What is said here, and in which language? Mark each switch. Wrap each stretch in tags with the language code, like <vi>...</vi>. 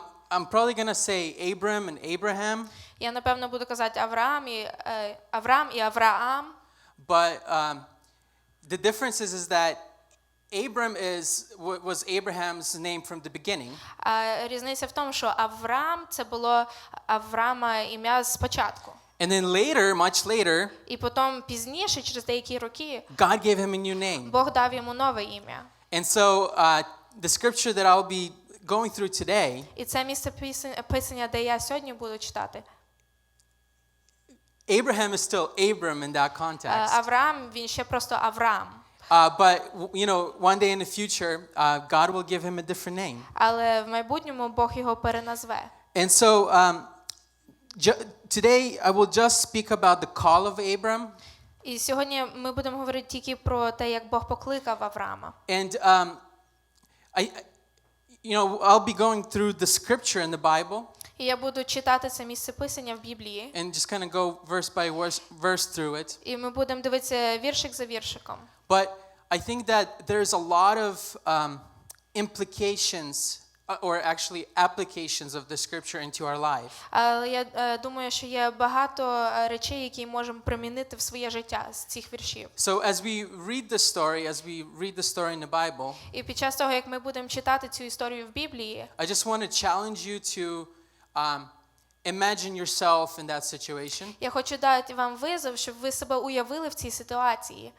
<en>I'm probably going to say Abram and Abraham.</en> <uk>я, напевно, буду казати Авраам і Авраам.</uk> <en>But the difference is that Abram was Abraham's name from the beginning.</en> <uk>Різниця в тому, що Авраам це було Авраама ім'я спочатку.</uk> <en>And then later, much later,</en> <uk>І потім пізніше, через деякі роки,</uk> <en>God gave him a new name.</en> <uk>Бог дав йому нове ім'я.</uk> <en>And so the scripture that I'll be going through today,</en> <uk>І це місце писання, де я сьогодні буду читати.</uk> <en>Abraham is still Abram in that context.</en> <uk>Авраам, він ще просто Авраам.</uk> <en>But one day in the future, God will give him a different name.</en> <uk>Але в майбутньому Бог його переназве.</uk> <en>And so today I will just speak about the call of Abram.</en> <uk>І сьогодні ми будемо говорити тільки про те, як Бог покликав Авраама.</uk> <en>And I'll be going through the scripture in the Bible.</en> <uk>І я буду читати це місце писання в Біблії.</uk> <en>And just kind of go verse by verse through it.</en> <uk>І ми будемо дивитися віршик за віршиком.</uk> <en>But I think that there's a lot of implications or actually applications of the scripture into our life.</en> <uk>Але я думаю, що є багато речей, які можемо примінити в своє життя з цих віршів.</uk> <en>So as we read the story in the Bible,</en> <uk>І під час того, як ми будемо читати цю історію в Біблії,</uk> <en>I just want to challenge you to imagine yourself in that situation.</en> <uk>я хочу дати вам визов, щоб ви себе уявили в цій ситуації.</uk>